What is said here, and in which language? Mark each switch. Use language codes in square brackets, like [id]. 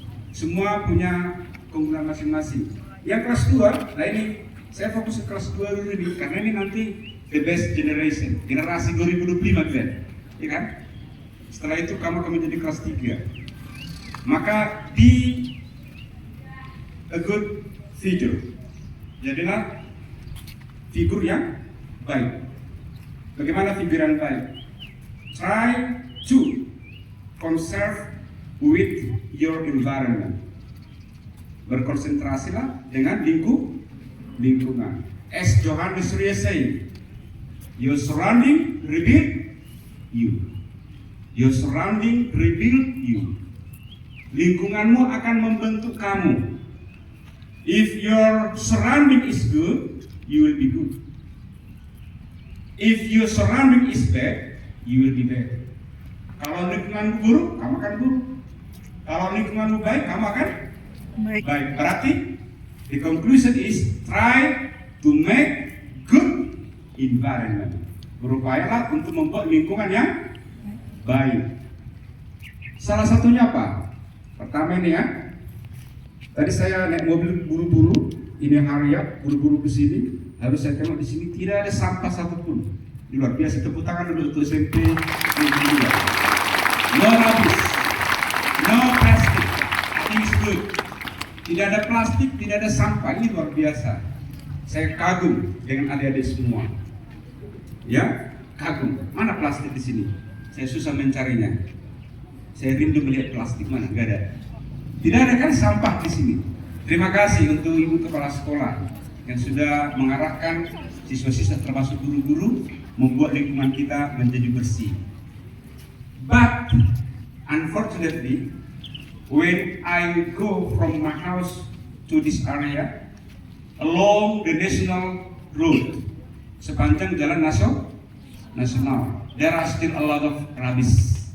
[id] Semua punya keunggulan masing-masing. Yang kelas 2, nah ini saya fokus ke kelas 2 dulu nih, karena ini nanti [en] the best generation, [id] generasi 2025 kan, ya kan? Setelah itu kamu akan menjadi kelas 3. Maka [en] be a good figure, [id] jadilah figur yang baik. Bagaimana figur yang baik? [en] Try to conserve with your environment. [id] Berkonsentrasilah dengan lingkungan. [en] As Johannes Surya say, your surrounding reveal you. Your surrounding reveal you. [id] Lingkunganmu akan membentuk kamu. [en] If your surrounding is good, you will be good. If your surrounding is bad, you will be bad. [id] Kalau lingkunganmu buruk, kamu akan buruk. Kalau lingkunganmu baik, kamu akan baik. Berarti [en] the conclusion is try to make good environment. [id] Berupayalah untuk membuat lingkungan yang baik. Salah satunya apa? Pertama ini ya. Tadi saya naik mobil buru-buru, ini harian buru-buru ke sini. Lalu saya tengok di sini tidak ada sampah satupun. Luar biasa, tepuk tangan dulu untuk SMP Negeri 2. [en] No rubbish, no plastic, things good. [id] Tidak ada plastik, tidak ada sampah, ini luar biasa. Saya kagum dengan adik-adik semua. Ya, kagum. Mana plastik di sini? Saya susah mencarinya. Saya rindu melihat plastik, mana? Gak ada. Tidak ada kan sampah di sini. Terima kasih untuk Ibu Kepala Sekolah yang sudah mengarahkan siswa-siswa termasuk guru-guru membuat lingkungan kita menjadi bersih. [en] But unfortunately, when I go from my house to this area along the national road, [id] sepanjang jalan nasional, [en] there are still a lot of rubbish.